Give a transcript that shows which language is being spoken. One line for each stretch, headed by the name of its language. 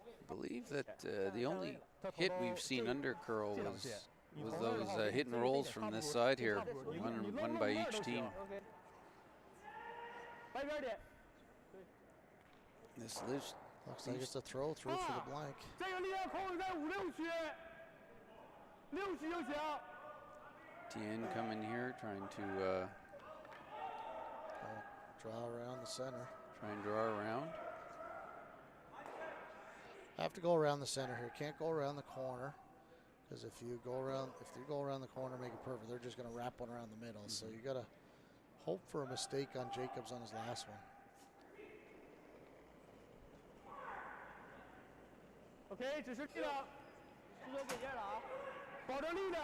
English: I believe that the only hit we've seen under curl was those hit and rolls from this side here, one by each team.
Chinese: 白边点，
English: This lives. Looks like it's a throw through for the blank.
Chinese: 这个力量控制在5、6区，6区就行。
English: Tian coming here, trying to Draw around the center. try and draw around. Have to go around the center here. Can't go around the corner, because if you go around the corner, make it perfect. They're just going to wrap one around the middle. So you got to hope for a mistake on Jacobs on his last one.
Chinese: OK，只是力量，出手给劲了啊，保证力量，